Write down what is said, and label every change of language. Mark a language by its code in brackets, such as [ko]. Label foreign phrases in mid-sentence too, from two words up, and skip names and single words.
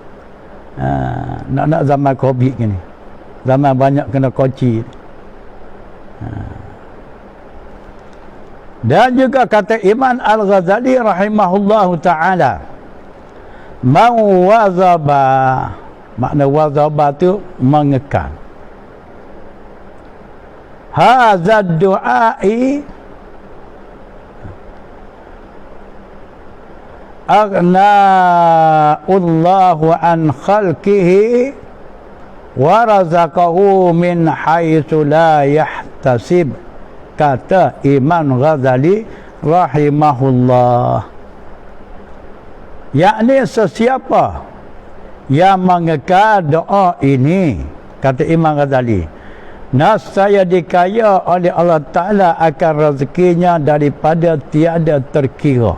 [ms] Nak zaman Covid ni. Zaman banyak kena koci. Dan juga kata Imam Al-Ghazali [ar] رحمه الله تعالى, [ms] Mawazaba, makna wazaba tu mengekal. [ar] هذا الدعاء أغناه الله عن خلقه ورزقه من حيث لا يحتسب, [ms] kata Imam Ghazali rahimahullah. Yakni sesiapa yang mengekal doa ini, kata Imam Ghazali, nescaya dikaya oleh Allah Ta'ala akan rezekinya daripada tiada terkira.